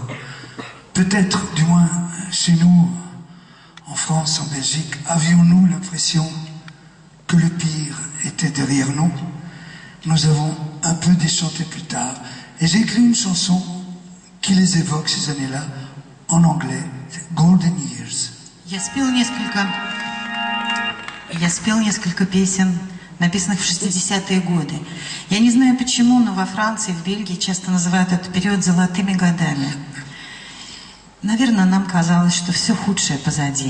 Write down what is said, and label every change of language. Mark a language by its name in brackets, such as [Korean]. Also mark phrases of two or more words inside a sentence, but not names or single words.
[French] Peut-être, du moins chez nous, en France, en Belgique, avions-nous l'impression que le pire était derrière nous. Nous avons un peu déchanté plus tard. Et j'ai écrit une chanson qui les évoque, ces années-là, en anglais, Golden Years. [Russian] Я спел несколько песен, написанных в 60-е годы. Я не знаю почему, но во Франции, в Бельгии часто называют этот период золотыми годами. Наверное, нам казалось, что все худшее позади.